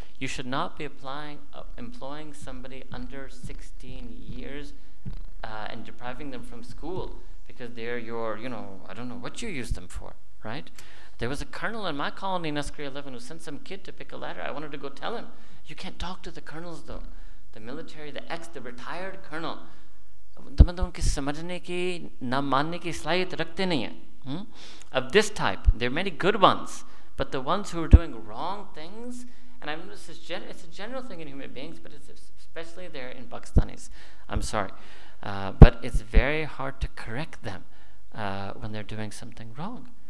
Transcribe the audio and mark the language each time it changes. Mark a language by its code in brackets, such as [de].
[en] You should not be employing somebody under 16 years and depriving them from school because they're your, I don't know what you use them for, right? There was a colonel in my colony in Askari 11 who sent some kid to pick a ladder. I wanted to go tell him. You can't talk to the colonels though. The military, the retired colonel. [hi] उनकी समझने की ना मानने की सलाहियत रखते नहीं हैं. [en] Of this type, there are many good ones, but the ones who are doing wrong things And I've noticed it's a general thing in human beings, but it's especially there in Pakistanis. I'm sorry. But it's very hard to correct them when they're doing something wrong.